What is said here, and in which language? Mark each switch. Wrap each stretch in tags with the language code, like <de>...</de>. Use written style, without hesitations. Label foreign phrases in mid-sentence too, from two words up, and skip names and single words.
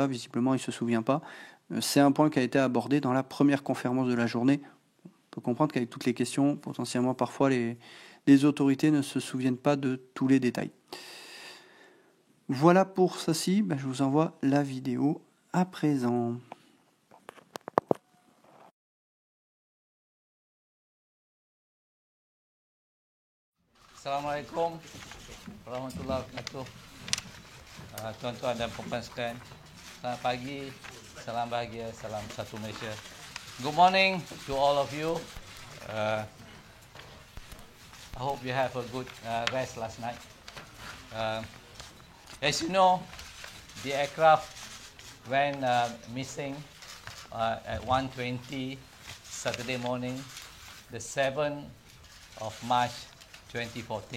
<fr>Visiblement, il ne se souvient pas. C'est un point qui a été abordé dans la première conférence de la journée. On peut comprendre qu'avec toutes les questions, potentiellement, parfois, les autorités ne se souviennent pas de tous les détails. Voilà pour ceci. Je vous envoie la vidéo à présent.</fr> <ar>Assalamualaikum warahmatullahi wabarakatuh.</ar> <ms>Tuan-tuan dan puan-puan sekalian, selamat pagi, salam bahagia, salam satu Malaysia.</ms> <en>Good morning to all of you. I hope you have a good rest last night. As you know, the aircraft went missing at 1:20 Saturday morning, the 7th of March 2014.</en>